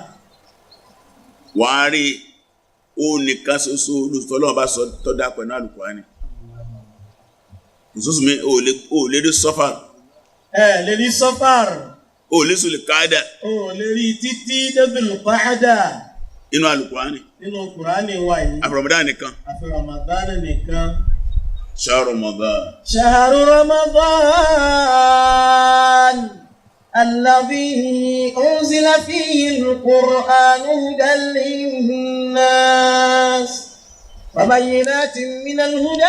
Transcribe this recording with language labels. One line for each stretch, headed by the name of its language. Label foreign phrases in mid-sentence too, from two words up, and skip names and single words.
Yoruba: Wàá rí ó nìkan ṣoṣo lóṣù Ọlọ́run bá sọ tó dá pẹ̀lú Al-Qur'ani. Oṣù mi ò lè rí Safar. Lè rí Safar. Ò lè Zul Qa'da. Lè rí títí Dhul Qa'da. Inú Al-Qur'ani. Nínú Qur'ani wà yìí. Àfi Ramadan nìkan. Àfi Ramadan nìkan.
Arabic: شهر رمضان شهر رمضان الذي أنزل فيه القرآن هدى للناس وبينات من الهدى